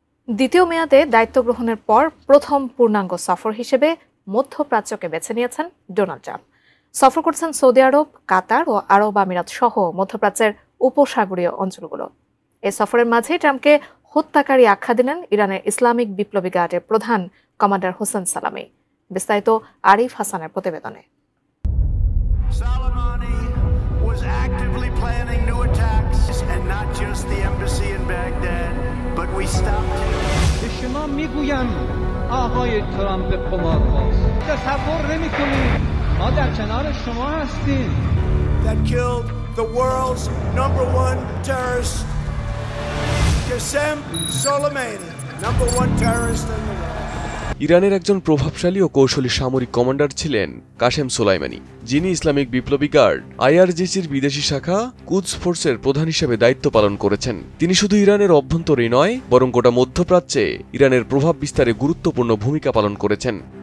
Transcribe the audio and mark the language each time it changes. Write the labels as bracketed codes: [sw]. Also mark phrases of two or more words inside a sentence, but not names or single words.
[bn] দ্বিতীয় মেয়াদে দায়িত্ব গ্রহণের পর প্রথম পূর্ণাঙ্গ সফর হিসেবে মধ্যপ্রাচ্যকে বেছে নিয়েছেন ডোনাল্ড ট্রাম্প। সফর করছেন সৌদি আরব, কাতার ও আরব আমিরাত সহ মধ্যপ্রাচ্যের উপসাগরীয় অঞ্চলগুলো। এই সফরের মাঝে ট্রাম্পকে হত্যাকারী আখ্যা দিলেন ইরানের ইসলামিক বিপ্লবী গার্ডের প্রধান কমান্ডার হোসেন সালামি। বিস্তারিত আরিফ হাসানের প্রতিবেদনে। [fa] شما میگویند آقای ترامپ قمارباز تصور نمی‌کنید ما در کنار شما هستیم. [en] That killed the world's #1 terrorist, Qasem Soleimani, #1 terrorist in the world. [bn] ইরানের একজন প্রভাবশালী ও কৌশলী সামরিক কমান্ডার ছিলেন কাসেম সোলাইমানি, যিনি ইসলামিক বিপ্লবী গার্ড আইআরজিসির বিদেশি শাখা কুদস ফোর্সের প্রধান হিসেবে দায়িত্ব পালন করেছেন। তিনি শুধু ইরানের অভ্যন্তরেই নয়, বরং গোটা মধ্যপ্রাচ্যে ইরানের প্রভাব বিস্তারে গুরুত্বপূর্ণ ভূমিকা পালন করেছেন।